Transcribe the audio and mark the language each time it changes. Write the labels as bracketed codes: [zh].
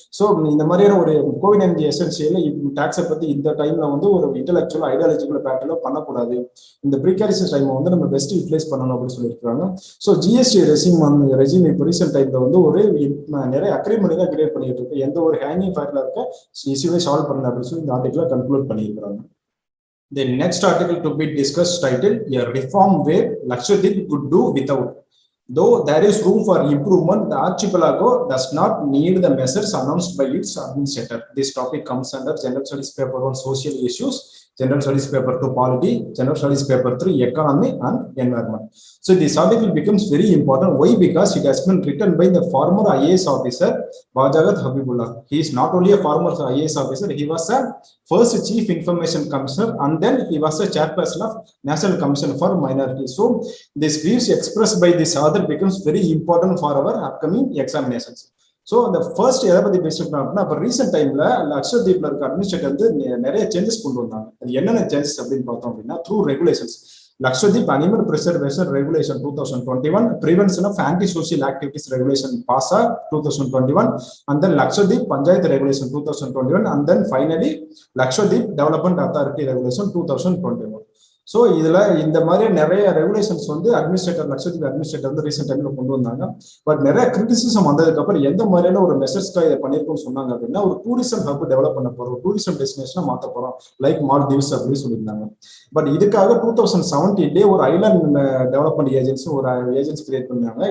[ta] So இந்த மாதிரியான ஒரு கோவிட்-19 எசென்சியல் டாக்ஸை பத்தி இந்த டைம்ல ஒரு இன்டெலெக்சுவல் ஐடியாலஜிக்கல் பேட்டில் பண்ணக்கூடாது. இந்த ப்ரிகாரியஸ் டைம் நம்ம பெஸ்ட் யூட்டிலைஸ் பண்ணணும் அப்படின்னு சொல்லியிருக்காங்க. ஸோ ஜிஎஸ்டி ரெஜிம் இப்போ ரீசெண்ட் டைம்ல ஒரு நிறைய அக்ரிமெண்ட் தான் கிரியேட் பண்ணிட்டு இருக்கு. எந்த ஒரு ஹேங்கிங் ஃபயர்ல இருக்க இஷ்யூவை சால்வ் பண்ணல அப்படின்னு சொல்லி இந்த ஆர்டிகலை கன்க்ளூட் பண்ணியிருக்காங்க. [en] The next article to be discussed titled A Reform Wave Lakshadweep could do without. Though there is room for improvement, the archipelago does not need the measures announced by its administrator. This topic comes under General Studies Paper 1 Social Issues, General Studies Paper 2 Polity, General Studies Paper 3 Economy and Environment. So this article becomes very important. Why? Because it has been written by the former IAS officer Bajagat Habibullah. He is not only a former IAS officer, he was a first Chief Information Commissioner and then he was a chairperson of National Commission for Minorities. So this views expressed by this author becomes very important for our upcoming examinations. [ta] So அந்த first எதை பத்தி பேசிட்டு அப்படின்னா இப்போ recent டைம்ல லக்ஷதீப்ல இருக்க administrator நிறைய changes கொண்டு வந்தாங்க. அது என்னென்ன சேஞ்சஸ் அப்படின்னு பார்த்தோம் அப்படின்னா [en] Through regulations Lakshadweep Animal Preservation Regulation 2021, Prevention of Anti-Social Activities Regulation PASA 2021, and then Lakshadweep Panchayat Regulation 2021, and then finally Lakshadweep Development Authority Regulation 2021. [ta] So இதுல இந்த மாதிரி நிறைய ரெகுலேஷன்ஸ் வந்து லட்சத்தீவு அட்மினிஸ்ட்ரேட்டர் வந்து ரீசெண்ட் டைம்ல கொண்டு வந்தாங்க. பட் நிறைய கிரிட்டிசிசம் வந்ததுக்கு அப்புறம் எந்த மாதிரியான ஒரு மெசேஜ்க்காக இதை பண்ணிருக்கோம்னு சொன்னாங்க அப்படின்னா, ஒரு டூரிசம் ஹப் டெவலப் பண்ண போறோம், டூரிசம் டெஸ்டினேஷனா மாற்ற போறோம், லைக் மால்தீவ்ஸ் அப்படின்னு சொல்லியிருந்தாங்க. பட் இதுக்காக 2017 ஒரு ஐலாண்ட் டெவலப்மெண்ட் ஏஜென்சி கிரியேட் பண்ணாங்க.